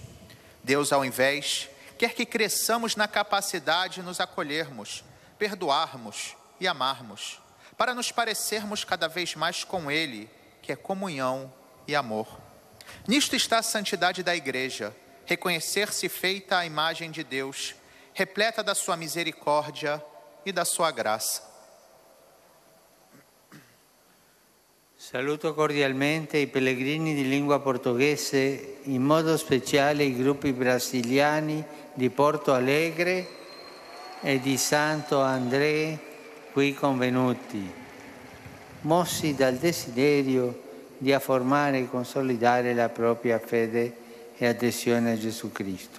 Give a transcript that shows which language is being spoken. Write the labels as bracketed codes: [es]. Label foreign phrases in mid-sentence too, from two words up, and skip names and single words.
[pt] Deus, ao invés, quer que cresçamos na capacidade de nos acolhermos, perdoarmos e amarmos, para nos parecermos cada vez mais com Ele, que é comunhão e amor. Nisto está a santidade da Igreja, reconhecer-se feita à imagem de Deus, repleta da sua misericórdia e da sua graça. [it] Saluto cordialmente i pellegrini di lingua portoghese, in modo speciale i gruppi brasiliani di Porto Alegre e di Santo André qui convenuti, mossi dal desiderio di affermare e consolidare la propria fede e adesione a Gesù Cristo.